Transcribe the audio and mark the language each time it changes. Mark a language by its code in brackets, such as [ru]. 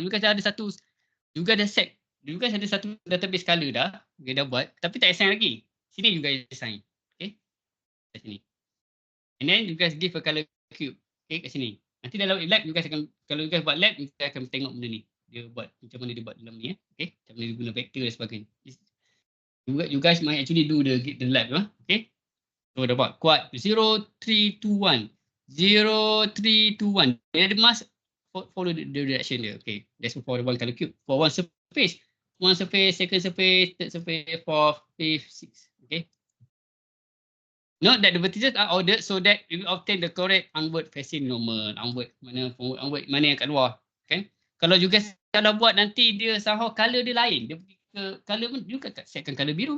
[ms] Juga ada satu, juga ada satu database color dah. Dia dah buat. Tapi tak assign lagi. Sini juga assign. Okay. Kat sini. [en] And then you guys give a color cube. [ms] Okay, kat sini. Nanti dalam lab, you guys akan, kalau you guys buat lab, you guys akan tengok benda ni. Dia buat, macam mana dia buat dalam ni. Okay, macam mana dia guna vector dan sebagainya. [en] You guys might actually do the lab. [ms] Okay. So, dah buat quad 0, 3, 2, 1. [en] 0, 3, 2, 1. Dia must follow the direction dia. Okay, that's for the one color cube. For one surface. One surface, second surface, third surface, fourth, fifth, sixth. Okay. Note that the vertices are ordered so that you obtain the correct onward facing normal. [ms] Onward mana yang kat luar. Okay. Kalau juga kalau buat nanti dia somehow color dia lain. Dia pergi ke color pun juga tak setkan color biru.